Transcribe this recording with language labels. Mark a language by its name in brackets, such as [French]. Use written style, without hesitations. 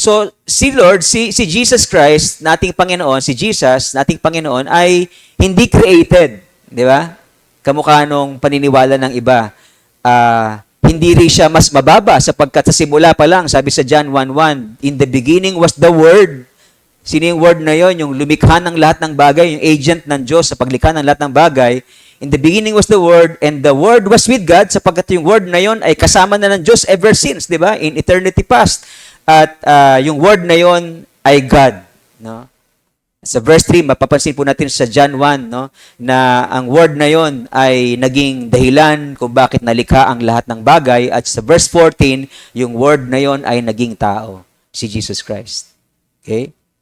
[Filipino] So, si Lord, si Jesus Christ, nating Panginoon, si Jesus, nating Panginoon, ay hindi created. Di ba? Kamukha nung paniniwala ng iba. Hindi rin siya mas mababa sapagkat sa simula pa lang, sabi sa John 1:1, [English] in the beginning was the Word. [Filipino] Sino yung Word na yon? Yung lumikha ng lahat ng bagay, yung agent ng Diyos sa paglikha ng lahat ng bagay. [English] In the beginning was the Word, and the Word was with God, [Filipino] sapagkat yung Word na yon ay kasama na ng Diyos ever since, di ba? [English] In eternity past. [Filipino] At yung Word na yon ay God. No? Sa verse 3, mapapansin po natin sa John 1, no, na ang Word na yon ay naging dahilan kung bakit nalikha ang lahat ng bagay. At sa verse 14, yung Word na yon ay naging tao, si Jesus Christ. Okay?